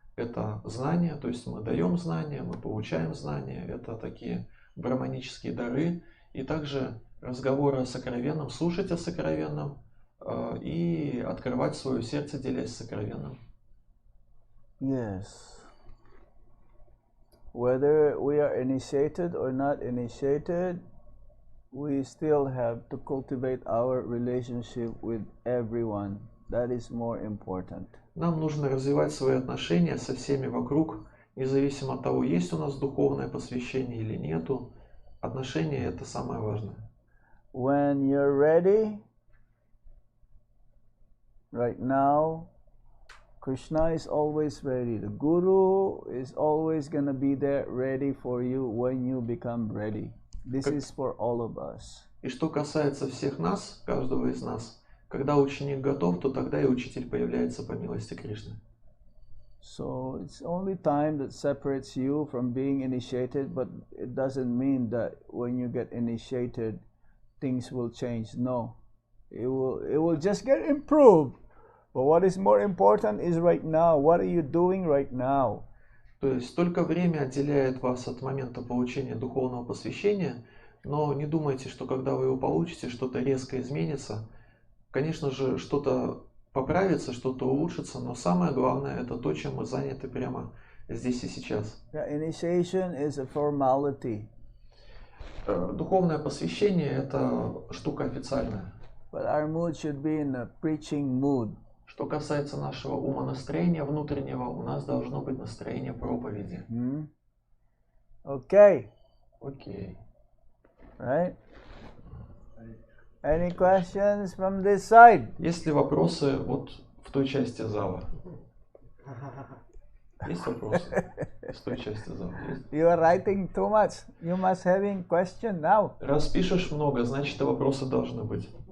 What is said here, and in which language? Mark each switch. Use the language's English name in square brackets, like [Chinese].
[Russian] Это знания, то есть мы даем знания, мы получаем знания. Это такие брахманические дары. И также разговоры о сокровенном, слушать о сокровенном и открывать свое сердце, делясь сокровенным. [English] Yes. Whether we are initiated or not initiated, we still have to cultivate our relationship with everyone. That is more important. [Russian] Нам нужно развивать свои отношения со всеми вокруг, независимо от того, есть у нас духовное посвящение или нету. Отношения – это самое важное. [English] When you're ready, right now, Krishna is always ready. The Guru is always going to be there ready for you when you become ready. This is for all of us. И что касается всех нас, каждого из нас, когда ученик готов, то тогда и учитель появляется по милости Кришны. So it's only time that separates you from being initiated, but it doesn't mean that when you get initiated, things will change. No, it will just get improved. But what is more important is right now. What are you doing right now? [Russian] То есть только время отделяет вас от момента получения духовного посвящения, но не думайте, что когда вы его получите, что-то резко изменится. Конечно же, что-то поправится, что-то улучшится, но самое главное это то, чем мы заняты прямо здесь и сейчас. [English] Initiation is a formality. [Russian] Духовное посвящение это штука официальная. [English] But our mood should be in a preaching mood. [Russian] Что касается нашего умонастроения внутреннего, у нас должно быть настроение проповеди. [English] Okay. [Russian] Окей. [English] Right? Any questions from this side? [Russian] Есть ли вопросы вот в той части зала? Есть вопросы в той части зала? Есть? [English] You are writing too much. You must having question now. [Russian] Раз пишешь много, значит и вопросы должны быть.